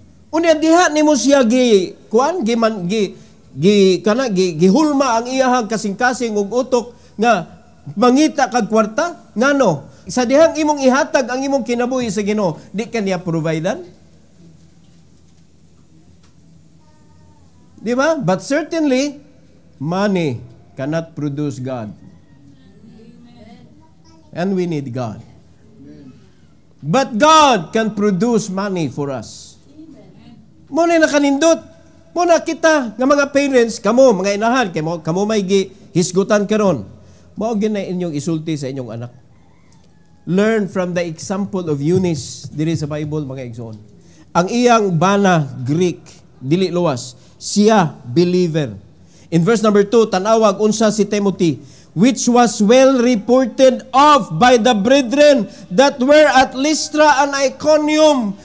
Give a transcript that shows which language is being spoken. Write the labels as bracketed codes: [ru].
[ceb] Unya diha nimo siya gihulma ang iyahang kasing-kasing ug utok nga mangita kag kwarta ngano sa dihang imong ihatag ang imong kinabuhi sa Ginoo, di kaniya providean? Di ba? [en] But certainly money cannot produce God. And we need God. But God can produce money for us. [ceb] Muna nakanindot. Muna kita, nga mga parents, kamo, mga inahan, kamo may hisgutan karon. Mao na inyong isulti sa inyong anak. [en] Learn from the example of Eunice [ceb] diri sa Bible, mga igsoon. Ang iyang bana, Greek, dili luwas. Siya, believer. [en] In verse number 2, [ceb] tanawag unsa si [en] Timothy, which was well reported of by the brethren that were at Lystra and Iconium.